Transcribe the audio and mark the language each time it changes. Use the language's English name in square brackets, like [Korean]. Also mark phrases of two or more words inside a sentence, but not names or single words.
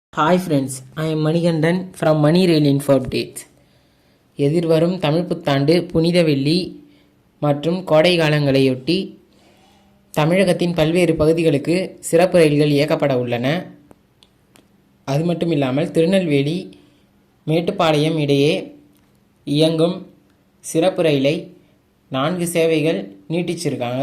[English] Hi friends, I am Manigandan from Money Rail Info Updates. [Tamil] எதிர்வரும் தமிழ் புத்தாண்டு புனித வெள்ளி மற்றும் கோடை காலங்களையொட்டி தமிழகத்தின் பல்வேறு பகுதிகளுக்கு சிறப்பு ரயில்கள் இயக்கப்பட உள்ளன. அது மட்டும் இல்லாமல் திருநெல்வேலி மேட்டுப்பாளையம் இடையே இயங்கும் சிறப்பு ரயிலை 4 சேவைகள் நீட்டிச்சிருக்காங்க.